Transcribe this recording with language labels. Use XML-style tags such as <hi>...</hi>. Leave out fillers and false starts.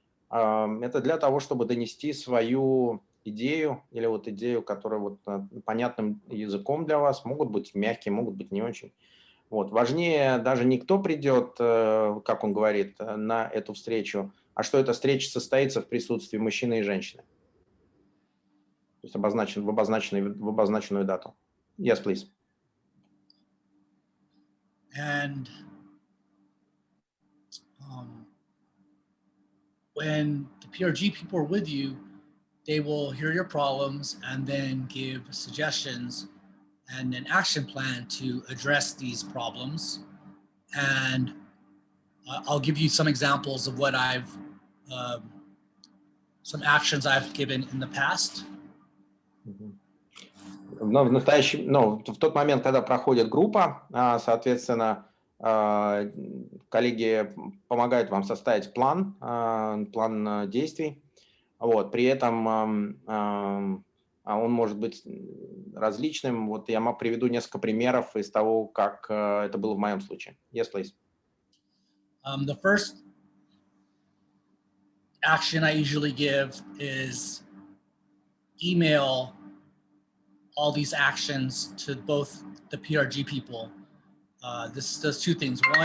<ru>Это для того, чтобы донести свою идею или вот идею, которая вот понятным языком для вас, могут быть мягкие, могут быть не очень. Вот. Важнее даже не кто придет, как он говорит, на эту встречу, а что эта встреча состоится в присутствии мужчины и женщины. То есть в обозначенную дату.</ru> <en>Yes, please. And when the PRG people are with you, they will hear your problems and then give suggestions and an action plan to address these problems. And I'll give you some examples of what some actions I've given in the past.</en> <ru>Но в тот момент, когда проходит группа, соответственно, коллеги помогают вам составить план действий. Вот. При этом он может быть различным. Вот я приведу несколько примеров из того, как это было в моем случае.</ru> <en>Yes, please. The first action I usually give is email all these actions to both the PRG people. This does 2 things.</en>